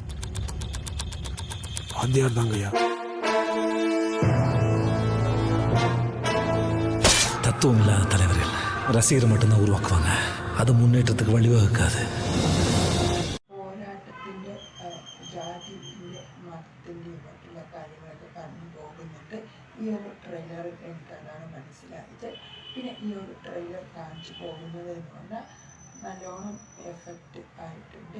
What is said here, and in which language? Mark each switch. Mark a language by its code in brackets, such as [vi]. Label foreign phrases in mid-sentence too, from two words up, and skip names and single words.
[ta] வாத்தியார் தாங்கய்யா. தத்துவம் இல்லாத தலைவர்கள் ரசிகரை மட்டும்தான் உருவாக்குவாங்க. அது முன்னேற்றத்துக்கு வழிவகுக்காது. [ml] പോരാട്ടത്തിൻ്റെ ജാതിൻ്റെ മതത്തിൻ്റെയും മറ്റുള്ള കാര്യങ്ങളൊക്കെ പറഞ്ഞു പോകുന്നുണ്ട്. ഈ ഒരു ട്രെയിലർ എനിക്കതാണ് മനസ്സിലായത്. പിന്നെ ഈ ഒരു ട്രെയിലർ കാണിച്ചു പോകുന്നത് എന്ന് പറഞ്ഞാൽ നല്ലോണം എഫക്റ്റ് ആയിട്ടുണ്ട്.